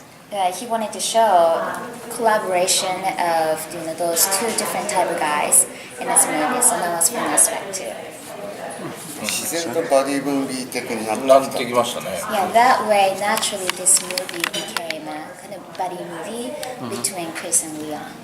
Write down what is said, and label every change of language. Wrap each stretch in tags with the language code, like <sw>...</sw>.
<en>he wanted to show collaboration of those two different type of guys in this movie, so that was fun aspect too.</en> <ja>自然とバディムービー的になっなってきた。てきましたね。</ja> <en>Yeah, that way naturally this movie became a kind of buddy movie between Chris and Leon.</en>